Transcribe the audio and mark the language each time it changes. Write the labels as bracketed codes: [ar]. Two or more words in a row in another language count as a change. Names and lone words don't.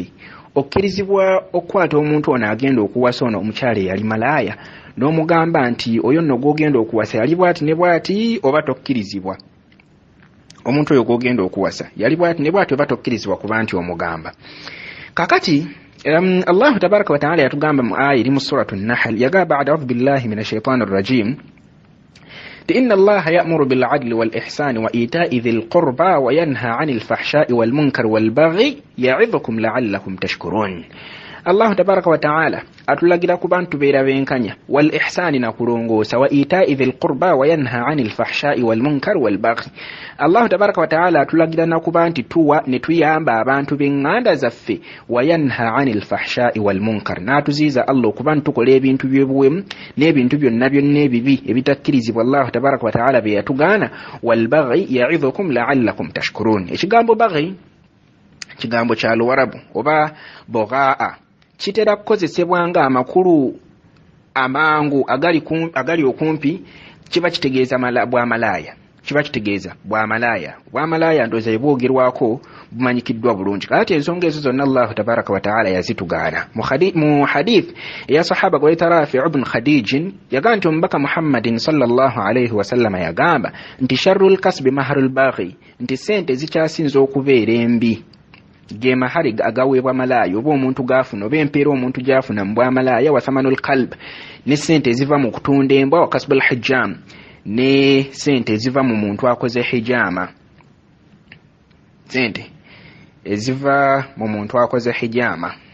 [lg] okkirizibwa okukwata omuntu ono agenda okuwasa ono omukyala eyali malaaya n'omugamba nti oyo nno gw'ogenda okuwasa yali bw'ati ne bw'ati oba tokkirizibwa omuntu oyo gw'ogenda okuwasa yali bw'ati ne bw'ati oba tokkirizibwa kuba nti omugamba kakati Allah [ar] تبارك وتعالى [lg] yatugamba mu aya eri mu suratu an-nahl yagamba [ar] بعد أعوذ بالله من الشيطان الرجيم إن الله يأمر بالعدل والإحسان وإيتاء ذي القربى وينهى عن الفحشاء وال المنكر والبغي يعظكم لعلكم تشكرون الله تبارك وتعالى [lg] atulagira ku bantu beera benkanya [ar] والإحسان [lg] na kulongoosa [ar] وإيتاء ذي القربى وينهى عن الفحشاء والمنكر والبغي الله تبارك وتعالى [lg] atulagira na ku bantu tuwa ne tuyamba abantu b'enganda zaffe [ar] وينهى عن الفحشاء والمنكر [lg] na tuziza Allah ku bantu kola ebintu by'obuwemu n'ebintu byonna ebibi ebitakkirizibwa Allah [ar] تبارك وتعالى [lg] be yatugaana [ar] والبغي يعظكم لعلكم تشكرون [lg] ekigambo baghi kigambo kya Luwarabu oba boghaa kitera kukozesebwa nga amakulu amangu agali okumpi kiba kitegeeza bw'amalaaya ndowooza ebwogerwako bumanyikiddwa bulungi kati ensonga ezo zonna Allah [ar] تبارك وتعالى [lg] yazitugaana mu hadith eya sahaba gwayita Rafi' ibn Khadij yagamba nti omubaka Muhammadin [ar] صلى الله عليه وسلم [lg] yagamba nti [ar] شر الكسب مهر البغي [lg] nti sente zikyasinza okubeera embi ge mahari agaweebwa malaaya oba omuntu gaafuna oba empeera omuntu gyafuna mu bwamalaaya [ar] وثمن الكلب [lg] ne sente eziva mu kutunda embwa [ar] وكسب الحجام [lg] ne sente eziva mu muntu akoze hijama sente eziva mu muntu akoze hijama.